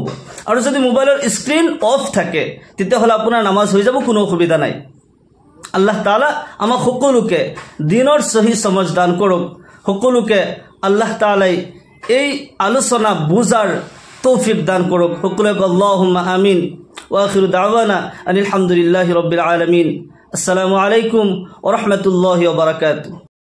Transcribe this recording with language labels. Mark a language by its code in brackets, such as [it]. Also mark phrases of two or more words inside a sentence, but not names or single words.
[as] আৰু যদি মোবাইলৰ স্ক্ৰীন অফ থাকে তেতিয়াহ'লে আপোনাৰ নামাজ হৈ যাব, কোনো অসুবিধা নাই। আল্লাহ তাআলা আমাক সকলোকে দিনৰ সহি সমজ দান কৰক। সকলোকে আল্লাহ তাআলাই এই আলোচনা বুজাৰ তৌফিক দান কৰক। [ar] সকলোকে اللهم آمين. وآخر دعوانا أن الحمد لله رب العالمين. السلام عليكم ورحمة الله وبركاته.